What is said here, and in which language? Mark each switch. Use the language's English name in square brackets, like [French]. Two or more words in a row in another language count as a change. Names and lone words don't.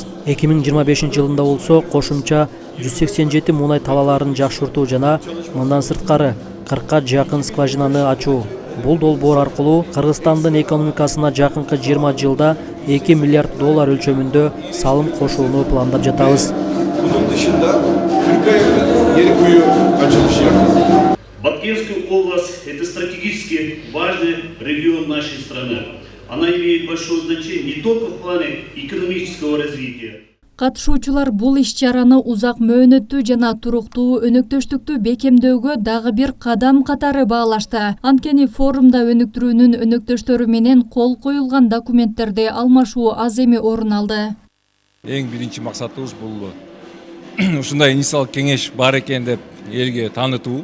[Kyrgyz] 2025 жылында болсо кошумча 187 мунай талаларын жакшыртуу жана мындан сырткары 40ка жакын скважинаны ачуу. Бул долбоор аркылуу Кыргызстандын экономикасына жакынкы 20 жылда 2 миллиард доллар өлчөмүндө салым кошууну пландап жатабыз. [Turkish] Bunun dışında 40'a yakın yeni kuyu açılışı yaptık. [Russian] Баткенская область – это стратегически важный регион нашей страны. Она имеет большое значение не только в плане экономического развития. [Kyrgyz] Катышуучулар бул иш-чараны узак мөөнөттүү жана туруктуу өнөктөштүктү бекемдөөгө дагы бир кадам катары баалашты. Анткени форумда өнүктүрүүнүн өнөктөштөрү менен кол коюлган документтерди алмашуу аз эми орун алды. Эң биринчи максатыбыз бул ушундай инициалдык кеңеш бар экен деп элге таанытуу.